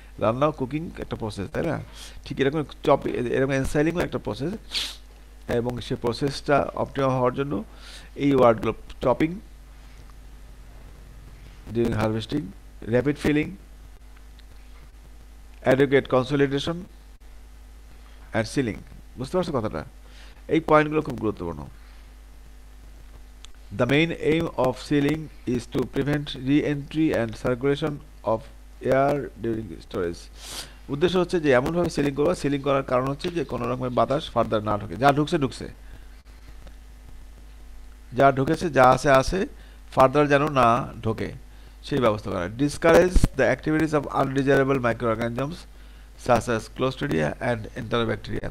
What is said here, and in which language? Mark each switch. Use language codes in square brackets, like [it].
[bn] রান্নাও কুকিং একটা প্রসেস, তাই না? ঠিক এরকম এরকম এনসাইলিংও একটা প্রসেস, এবং সে প্রসেসটা অপটিমাম হওয়ার জন্য এই ওয়ার্ডগুলো [en] Chopping during harvesting, rapid filling, adequate consolidation and sealing. [bn] বুঝতে পারছো কথাটা? এই পয়েন্টগুলো খুব গুরুত্বপূর্ণ। [en] The main aim of sealing is to prevent re-entry and circulation of air during storage. [bn] উদ্দেশ্য হচ্ছে যে এমনভাবে সিলিং করবা, সিলিং করার কারণ হচ্ছে যে কোনো রকমের বাতাস ফার্দার না ঢোকে, যা ঢুকছে ঢুকছে, যা ঢুকেছে যা আছে আছে, ফার্দার যেন না ঢোকে সেই ব্যবস্থা করা। [en] Discourage the activities of undesirable microorganisms such as clostridia and enterobacteria.